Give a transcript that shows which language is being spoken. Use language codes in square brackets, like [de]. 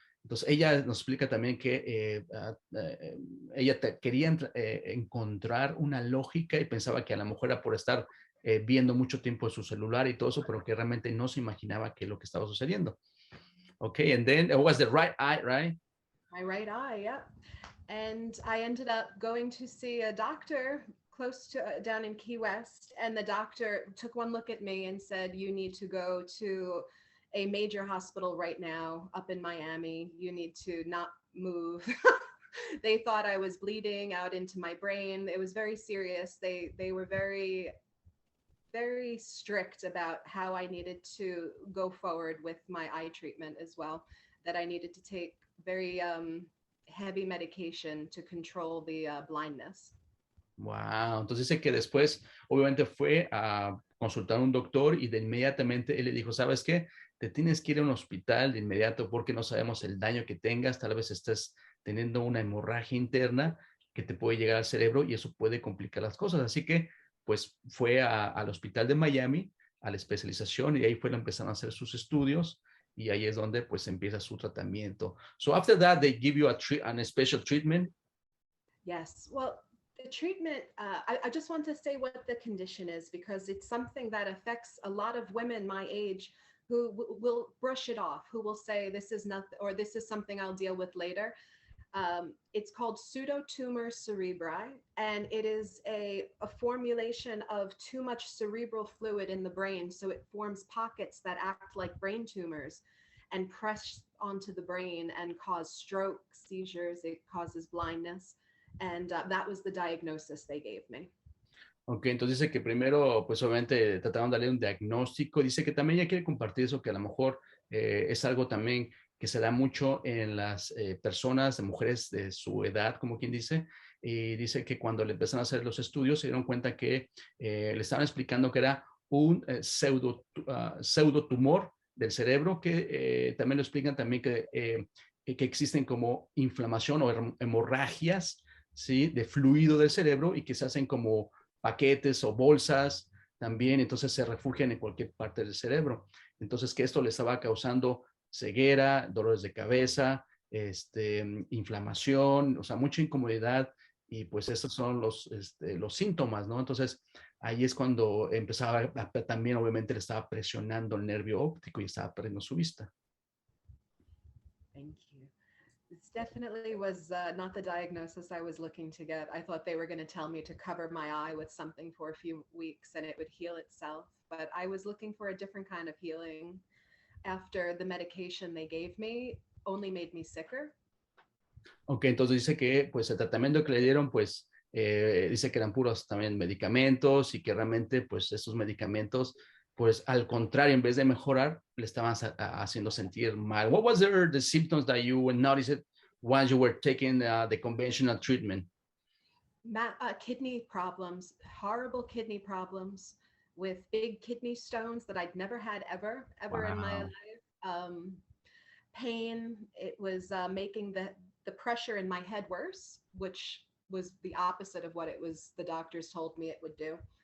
[es] Entonces ella nos explica también que ella quería encontrar una lógica y pensaba que a lo mejor era por estar viendo mucho tiempo su celular y todo eso, pero que realmente no se imaginaba qué es lo que estaba sucediendo. [en] Okay, and then it was the right eye, right? My right eye, yeah. And I ended up going to see a doctor close to down in Key West, and the doctor took one look at me and said, "You need to go to a major hospital right now up in Miami. You need to not move." They thought I was bleeding out into my brain. It was very serious. They were very strict about how I needed to go forward with my eye treatment as well, that I needed to take very heavy medication to control the blindness. [es] Wow, entonces dice que después obviamente fue a consultar a un doctor y de inmediatamente él le dijo, ¿sabes qué? Te tienes que ir a un hospital de inmediato porque no sabemos el daño que tengas, tal vez estés teniendo una hemorragia interna que te puede llegar al cerebro y eso puede complicar las cosas. Así que pues fue al hospital de Miami, a la especialización y ahí fue empezaron a hacer sus estudios y ahí es donde pues empieza su tratamiento. [en] So after that, they give you a special treatment. Yes, well, the treatment, I just want to say what the condition is because it's something that affects a lot of women my age who will brush it off, who will say this is nothing or this is something I'll deal with later. It's called pseudotumor cerebri, and it is a formulation of too much cerebral fluid in the brain. So it forms pockets that act like brain tumors and press onto the brain and cause stroke, seizures. It causes blindness. And that was the diagnosis they gave me. [es] Ok, entonces dice que primero, pues obviamente trataron de darle un diagnóstico. Dice que también ya quiere compartir eso, que a lo mejor es algo también que se da mucho en las personas, de mujeres de su edad, como quien dice, y dice que cuando le empezaron a hacer los estudios se dieron cuenta que le estaban explicando que era un pseudotumor del cerebro, que también lo explican también que que existen como inflamación o hemorragias, ¿sí? De fluido del cerebro y que se hacen como paquetes o bolsas también, entonces se refugian en cualquier parte del cerebro. Entonces que esto le estaba causando ceguera, dolores de cabeza, inflamación, o sea, mucha incomodidad y pues estos son los síntomas, ¿no? Entonces ahí es cuando empezaba, también obviamente le estaba presionando el nervio óptico y estaba perdiendo su vista. [en] Thank you. This definitely was not the diagnosis I was looking to get. I thought they were going to tell me to cover my eye with something for a few weeks and it would heal itself. But I was looking for a different kind of healing. After the medication they gave me only made me sicker. [es] Ok, entonces dice que pues el tratamiento que le dieron pues dice que eran puros también medicamentos y que realmente pues estos medicamentos pues al contrario, en vez de mejorar, le estaban haciendo sentir mal. [en] What was the symptoms that you noticed once you were taking the conventional treatment? Kidney problems, horrible kidney problems with big kidney stones that I'd never had ever Wow. in my life. Pain, it was making the pressure in my head worse, which was the opposite of what it was the doctors told me it would do.